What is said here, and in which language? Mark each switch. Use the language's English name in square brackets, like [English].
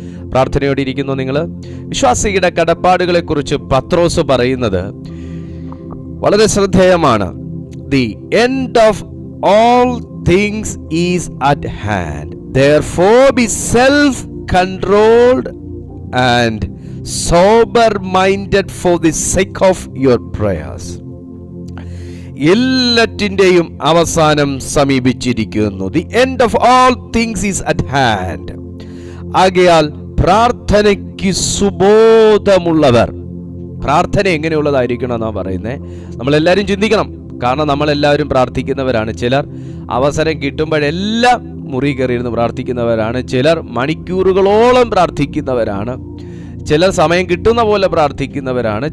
[Malayalam] പ്രാർത്ഥനയോടിരിക്കുന്നു നിങ്ങൾ. വിശ്വാസിയുടെ കടപ്പാടുകളെ കുറിച്ച് പത്രോസ് പറയുന്നത് വളരെ ശ്രദ്ധേയമാണ്. [English] The end of all things is at hand. Therefore be self-controlled and sober-minded for the sake of your prayers. [Malayalam] എല്ലാറ്റിൻ്റെയും അവസാനം സമീപിച്ചിരിക്കുന്നു. [English] The end of all things is at hand. [Malayalam] ആകയാൽ പ്രാർത്ഥനയ്ക്ക് സുബോധമുള്ളവർ. പ്രാർത്ഥന എങ്ങനെയുള്ളതായിരിക്കണം എന്നാണ് പറയുന്നത്. നമ്മളെല്ലാവരും ചിന്തിക്കണം. കാരണം നമ്മളെല്ലാവരും പ്രാർത്ഥിക്കുന്നവരാണ്. ചിലർ അവസരം കിട്ടുമ്പോഴെല്ലാം മുറി കയറിയിരുന്ന് പ്രാർത്ഥിക്കുന്നവരാണ്. ചിലർ മണിക്കൂറുകളോളം പ്രാർത്ഥിക്കുന്നവരാണ്. ചിലർ സമയം കിട്ടുന്ന പോലെ പ്രാർത്ഥിക്കുന്നവരാണ്.